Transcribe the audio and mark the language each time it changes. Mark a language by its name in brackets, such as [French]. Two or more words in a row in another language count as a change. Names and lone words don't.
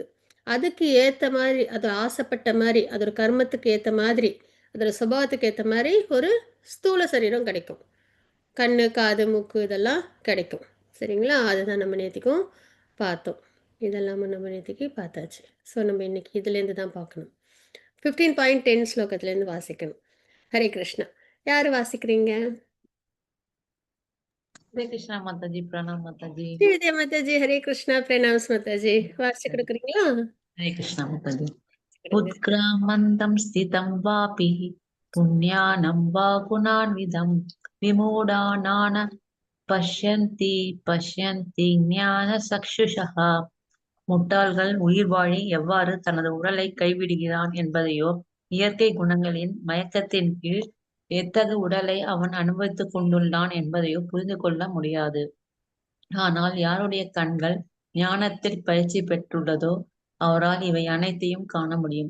[Tamil] அதுக்கு ஏத்த மாரி, அது ஆசைப்பட்ட மாரி, அதோட கர்மத்துக்கு ஏத்த மாதிரி, அதோட சுபாவத்துக்கு ஏத்த மாரி ஒரு ஸ்தூல சரீரம் கிடைக்கும். கண்ணு, காது, மூக்கு இதெல்லாம் கிடைக்கும். சரிங்களா? அதுதான் நம்ம நேத்திக்கும் பார்த்தோம். இதெல்லாம நம்ம நேத்திக்கு பார்த்தாச்சு. ஸோ நம்ம இன்னைக்கு இதுலேருந்து தான் பார்க்கணும். 15.10 ஸ்லோகத்துலேருந்து வாசிக்கணும். [Sanskrit] हरे कृष्णा. [Tamil] யாரு வாசிக்கிறீங்க? [Hindi] हरे कृष्णा माता जी, प्रणाम माता जी। [Tamil] ஸ்ரீவித்யா மாதாஜி, [Sanskrit] हरे कृष्णा, [Tamil] பிரணாம்ஸ் மாதாஜி. வாசிச்சு கொடுக்குறீங்களா? [Hindi] हरे कृष्णा माता जी। [Tamil] கொடுங்க. [Sanskrit] उत्क्रामन्तं स्थितं वापि पुण्यानं वा गुणान्वितं विमूढानान पश्यन्ति ஞானசக்ஷுஷः। [Tamil] முட்டாள்கள் உயிர் வாழி எவ்வாறு தனது உடலை கைவிடுகிறான் என்பதையோ, இயற்கை குணங்களின் மயக்கத்தின் கீழ் எத்தகு உடலை அவன் அனுபவித்துக் கொண்டுள்ளான் என்பதையோ புரிந்து கொள்ள முடியாது. ஆனால் யாருடைய கண்கள் ஞானத்தில் பயிற்சி பெற்றுள்ளதோ அவரால் இவை அனைத்தையும் காண முடியும்.